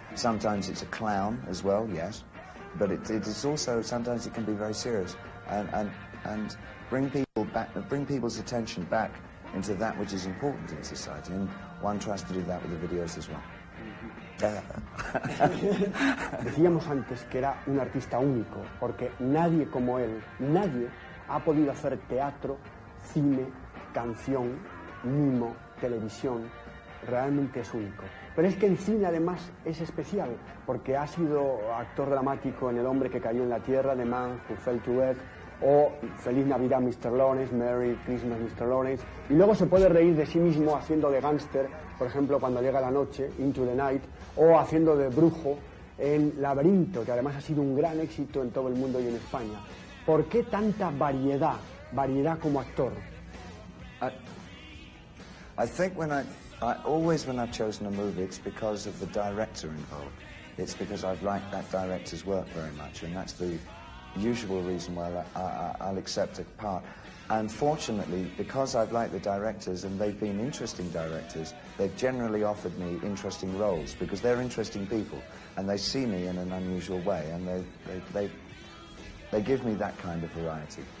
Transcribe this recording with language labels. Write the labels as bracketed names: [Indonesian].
[English] Sometimes it's a clown as well, yes, but it is also, sometimes it can be very serious and bring people's attention back into that which is important in society, and one tries to do that with the videos as well. [Spanish] Decíamos antes que era un artista único, porque nadie como él, nadie ha podido hacer teatro, cine, canción, mimo, televisión. Realmente es único. Pero es que el cine además es especial, porque ha sido actor dramático en El hombre que cayó en la tierra, The Man Who Fell to Earth, o Feliz Navidad Mr. Lawrence, Merry Christmas Mr. Lawrence, y luego se puede reír de sí mismo haciendo de gángster, por ejemplo Cuando llega la noche, Into the Night, o haciendo de brujo en Laberinto, que además ha sido un gran éxito en todo el mundo y en España. ¿Por qué tanta variedad como actor? [English] I think when I've chosen a movie, it's because of the director involved. It's because I've liked that director's work very much, and that's the usual reason why I'll accept a part. And fortunately, because I've liked the directors and they've been interesting directors, they've generally offered me interesting roles because they're interesting people and they see me in an unusual way, and they give me that kind of variety.